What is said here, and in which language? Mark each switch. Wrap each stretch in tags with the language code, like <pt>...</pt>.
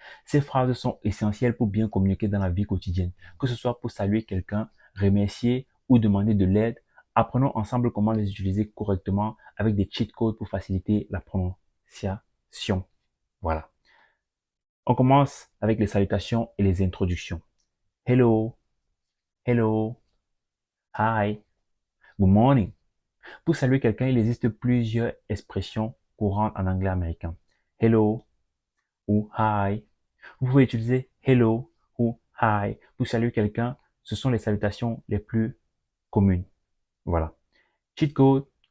<fr>Ces phrases sont essentielles pour bien communiquer dans la vie quotidienne, que ce soit pour saluer quelqu'un, remercier ou demander de l'aide. Apprenons ensemble comment les utiliser correctement avec des cheat codes pour faciliter la prononciation. Voilà. On commence avec les salutations et les introductions.</fr> <en>Hello, hello, hi, good morning.</en> <fr>Pour saluer quelqu'un, il existe plusieurs expressions courantes en anglais américain. Hello ou hi. Vous pouvez utiliser hello ou hi. Pour saluer quelqu'un, ce sont les salutations les plus communes. Voilà. Cheat code.</fr>